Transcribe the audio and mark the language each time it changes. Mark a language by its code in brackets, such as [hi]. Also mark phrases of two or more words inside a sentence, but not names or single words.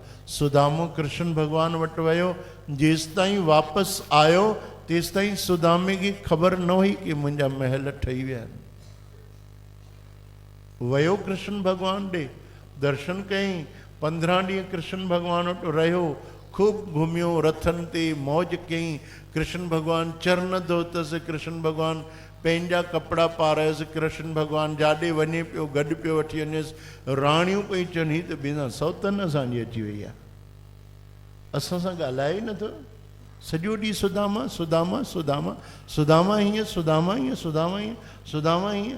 [sd] सुदामो कृष्ण भॻवान वटि वियो, जेसि ताईं वापसि आयो तेसि ताईं सुदामे खे ख़बर न हुई कि मुंहिंजा महल ठही विया आहिनि। वियो कृष्ण भॻवान ॾे, दर्शन कयईं, 15 ॾींहं कृष्ण भॻवान वटि रहियो, खूब घुमियो, रथनि ते मौज कयईं। कृष्ण भॻवान चरण धोतसि, कृष्ण भॻवान पंहिंजा कपिड़ा पारायसि, कृष्ण भॻवान जाॾे वञे पियो गॾु पियो वठी वञेसि। राणियूं पई चवनि हीअ त बिना सौतन असांजी अची वई आहे, असां सां ॻाल्हाए ई नथो। सॼो ॾींहुं सुदामा सुदामा सुदामा सुदामा हीअं सुदामा हीअं सुदामा हीअं सुदामा हीअं।